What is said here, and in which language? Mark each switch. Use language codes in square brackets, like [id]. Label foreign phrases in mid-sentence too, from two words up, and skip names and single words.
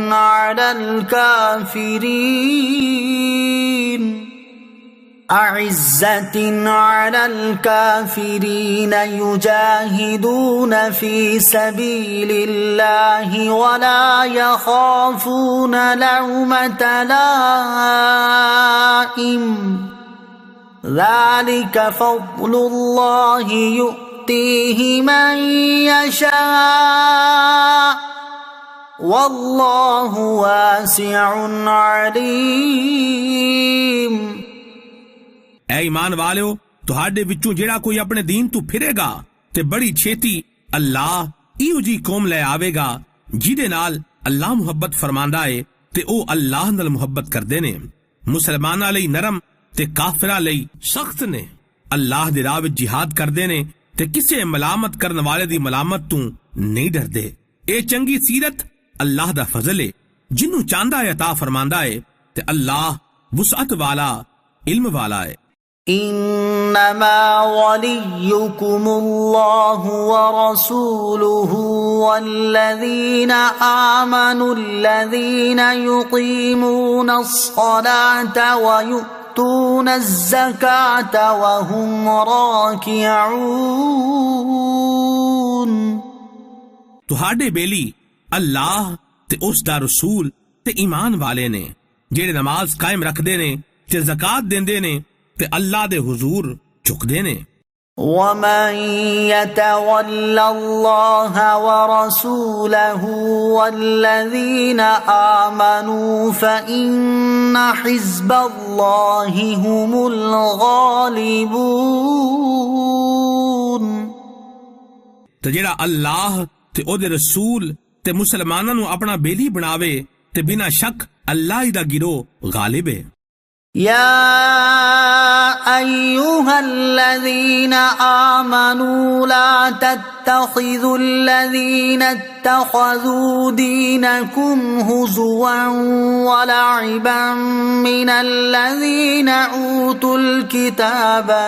[ar] على الكافرين يجاهدون في سبيل الله ولا يخافون لومة لائم ذلك فضل الله يؤتيه من يشاء والله واسع عليم [pa] ਐ ਈਮਾਨ ਵਾਲਿਓ, ਤੁਹਾਡੇ ਵਿੱਚੋਂ ਜਿਹੜਾ ਕੋਈ ਆਪਣੇ ਦੀਨ ਤੋਂ ਫਿਰੇਗਾ ਤੇ ਬੜੀ ਛੇਤੀ ਅੱਲਾਹ ਇਹੋ ਜੀ ਕੌਮ ਲੈ ਆਵੇਗਾ ਜਿਹਦੇ ਨਾਲ ਅੱਲਾਹ ਮੁਹੱਬਤ ਫਰਮਾਂਦਾ ਏ ਤੇ ਉਹ ਅੱਲਾਹ ਨਾਲ ਮੁਹੱਬਤ ਕਰਦੇ ਨੇ। ਮੁਸਲਮਾਨਾਂ ਲਈ ਨਰਮ ਤੇ ਕਾਫਰਾਂ ਲਈ ਸਖਤ ਨੇ। ਅੱਲਾਹ ਦੇ ਰਾਹ ਵਿੱਚ ਜਿਹਾਦ ਕਰਦੇ ਨੇ ਤੇ ਕਿਸੇ ਮਲਾਮਤ ਕਰਨ ਵਾਲੇ ਦੀ ਮਲਾਮਤ ਤੋਂ ਨਹੀਂ ਡਰਦੇ। ਇਹ ਚੰਗੀ ਸੀਰਤ ਅੱਲਾਹ ਦਾ ਫਜ਼ਲ ਏ, ਜਿਹਨੂੰ ਚਾਹੁੰਦਾ ਏ ਅਤਾ ਫਰਮਾਂਦਾ ਏ ਤੇ ਅੱਲਾਹ ਵੁਸਅਤ ਵਾਲਾ ਇਲਮ ਵਾਲਾ ਏ। [ar] إنما وليكم الله ورسوله والذين آمنوا الذين يقيمون الصلاة ويؤتون الزكاة وهم راكعون [pa] ਤੁਹਾਡੇ ਬੇਲੀ ਅੱਲਾਹ ਤੇ ਉਸ ਦਾ ਰਸੂਲ ਤੇ ਈਮਾਨ ਵਾਲੇ ਨੇ ਜਿਹੜੇ ਨਮਾਜ਼ ਕਾਇਮ ਰੱਖਦੇ ਨੇ ਤੇ ਜ਼ਕਾਤ ਦਿੰਦੇ ਨੇ ਤੇ ਅੱਲਾਹ ਦੇ ਹੁਜ਼ੂਰ ਝੁਕਦੇ ਨੇ। [ar] ومن يتول الله ورسوله والذين آمنوا فإن حزب الله هم الغالبون [pa] ਤੇ ਜਿਹੜਾ ਅੱਲਾਹ ਤੇ ਉਹਦੇ ਰਸੂਲ ਤੇ ਮੁਸਲਮਾਨਾਂ ਨੂੰ ਆਪਣਾ ਬੇਲੀ ਬਣਾਵੇ ਤੇ ਬਿਨਾਂ ਸ਼ੱਕ ਅੱਲਾਹ ਹੀ ਦਾ ਗਿਰੋਹ ਗਾਲਿਬ ਹੈ। [ar] يا أيها الذين آمنوا لا تتخذوا الذين اتخذوا دينكم هزوا ولعبا من الذين أوتوا الكتاب